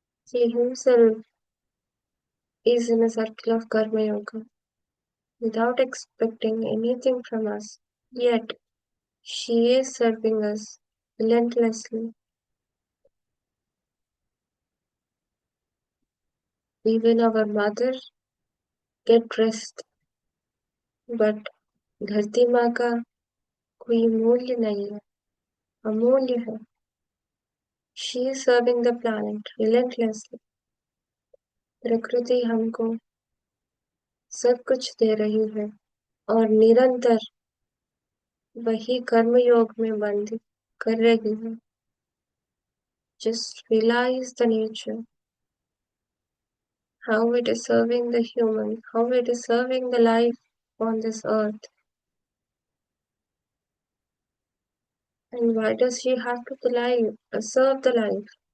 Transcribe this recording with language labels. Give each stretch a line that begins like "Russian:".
English: He himself is in a circle of Karma Yoga without expecting anything from us. Yet she is serving us relentlessly. Even our mother get rest, but
Hindi: धरती माँ का कोई मूल्य नहीं है, अमूल्य है.
English: She is serving the planet relentlessly.
Hindi: प्रकृति हमको सब कुछ दे रही है और निरंतर वही कर्म योग में बंद कर रही है.
English: Just realize the nature, how it is serving the human, how it is serving the life on this earth. And why does she have to serve the life?